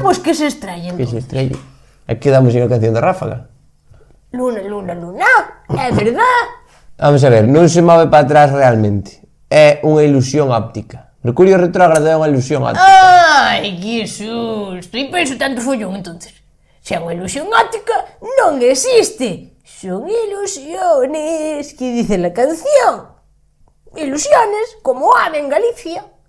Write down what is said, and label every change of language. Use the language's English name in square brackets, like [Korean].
[Spanish] Bueno, pues que se estrellen. Que se estrelle. [Galician] E quedamos sin a canción de Ráfaga. Luna, luna, luna. É verdad. [Spanish] Vamos a ver, [Galician] non se move para atrás realmente. É unha ilusión óptica. Mercurio retrógrado é unha ilusión óptica. Ai, que susto. E penso tanto follón, entonces. Se é unha ilusión óptica, non existe. [Spanish] Son ilusiones, que dice la canción. [Galician] Ilusiones, como o ave en Galicia.